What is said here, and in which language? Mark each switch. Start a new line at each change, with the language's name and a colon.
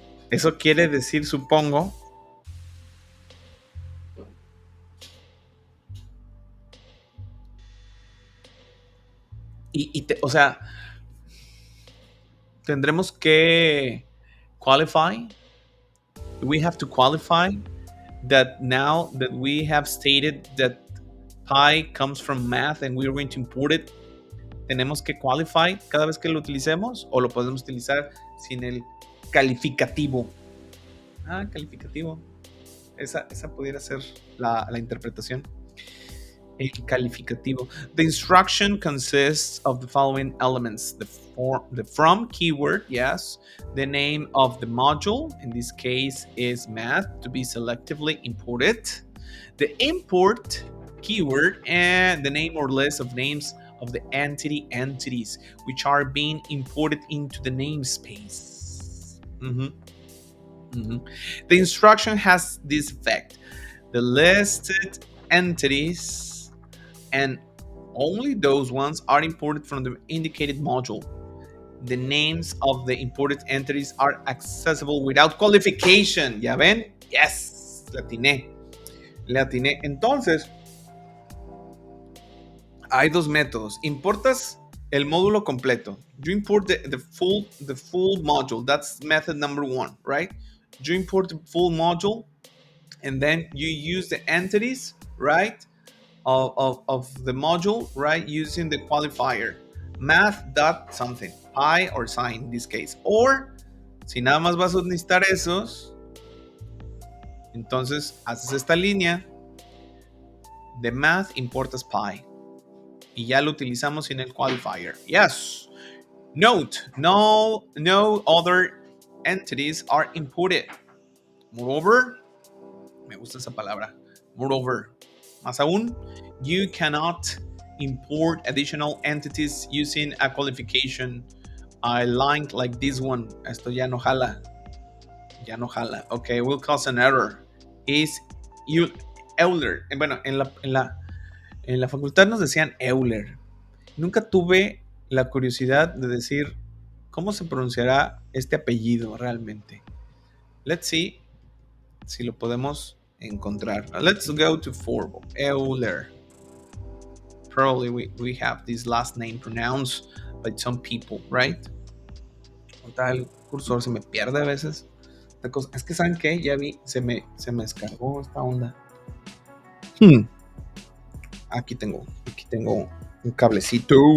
Spanish: Eso quiere decir, supongo, o sea, tendremos que qualify.
English: We have to qualify that now that we have stated that pi comes from math and we're going to import it.
Spanish: Tenemos que qualify cada vez que lo utilicemos o lo podemos utilizar sin el calificativo. Calificativo. Esa pudiera ser la interpretación. El calificativo.
English: The instruction consists of the following elements. The from keyword, yes. The name of the module, in this case is math, to be selectively imported. The import keyword and the name or list of names of the entities which are being imported into the namespace. The instruction has this effect. The listed entities and only those ones are imported from the indicated module. The names of the imported entities are accessible without qualification.
Spanish: ¿Ya ven? Yes, le atiné. Entonces, hay dos métodos. Importas el módulo completo.
English: You import the full module. That's method number 1, right? You import the full module and then you use the entities, right, of the module, right, using the qualifier math.something, pi or sign in this case.
Spanish: Or, si nada más vas a necesitar esos, entonces haces esta línea de math, importas pi y ya lo utilizamos sin el qualifier.
English: Yes. Note, no other entities are imported. Moreover,
Spanish: Me gusta esa palabra.
English: Moreover.
Spanish: Más aún,
English: you cannot import additional entities using a qualification. I like this one.
Spanish: Esto ya no jala. Ya no jala.
English: Okay, will cause an error. Is Euler.
Spanish: Bueno, en la facultad nos decían Euler. Nunca tuve la curiosidad de decir cómo se pronunciará este apellido realmente.
English: Let's see
Spanish: si lo podemos encontrar.
English: Let's go to Forbo. Euler. Probably we have this last name pronounced by some people, right?
Spanish: El cursor se me pierde a veces. Es que ¿saben qué? Ya vi, se me descargó esta onda. Aquí tengo un cablecito.